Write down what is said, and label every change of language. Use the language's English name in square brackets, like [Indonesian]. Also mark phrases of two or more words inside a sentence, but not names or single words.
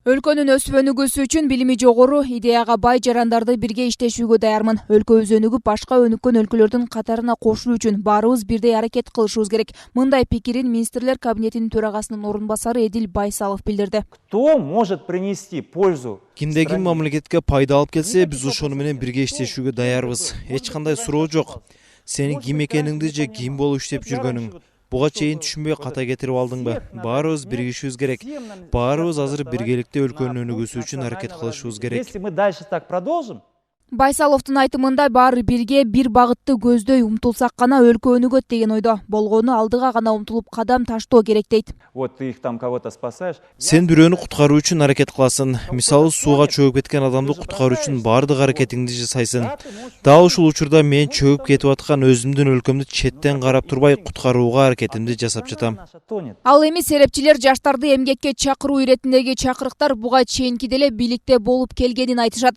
[Kyrgyz] Өлкөнүн өсүп өнүгүүсү үчүн билими жогору, идеяга бай жарандарды бирге иштешүүгө даярмын. Өлкөбүз өнүгүп, башка өнүккөн өлкөлөрдүн катарына кошулуу үчүн баарыбыз бирдей аракет кылышыбыз керек. Мындай пикирин министрлер кабинетинин төрагасынын орун басары Э.Байсалов билдирди. [Russian] Кто может принести пользу? [Kyrgyz] Кимде ким мамлекетке пайда алып келсе, биз ошону менен бирге иштешүүгө даярбыз. Эч кандай суроо жок. Сенин ким экениңди же ким болуп иштеп жүргөнүң. Буга чейин түшүнбөй ката кетирип алдыңбы? Баарыбыз биригишибиз керек. Баарыбыз азыр биргеликте өлкөнүн өнүгүүсү үчүн аракет кылышыбыз керек. [Russian] Если мы дальше так продолжим, [Kyrgyz] Байсаловдун айтымында баары бирге бир багытты көздөй умтулсак гана өлкө өнүгөт деген ойдо. Болгону алдыга гана умтулуп кадам таштоо керек дейт. [Russian] вот ты их там кого-то спасаешь. [Kyrgyz] Сен бирөөнү куткаруу үчүн аракет кыласың. Мисалы, сууга чөгүп кеткен адамды куткаруу үчүн баардык аракетиңди жасайсың. Дал ушул учурда мен чөгүп кетип аткан өзүмдүн өлкөмдү четтен карап турбай куткарууга аракетимди жасап жатам. Ал эми серепчилер жаштарды эмгекке чакыруу иретиндеги чакырыктар буга чейинки деле бийликте болуп келгенин айтышат.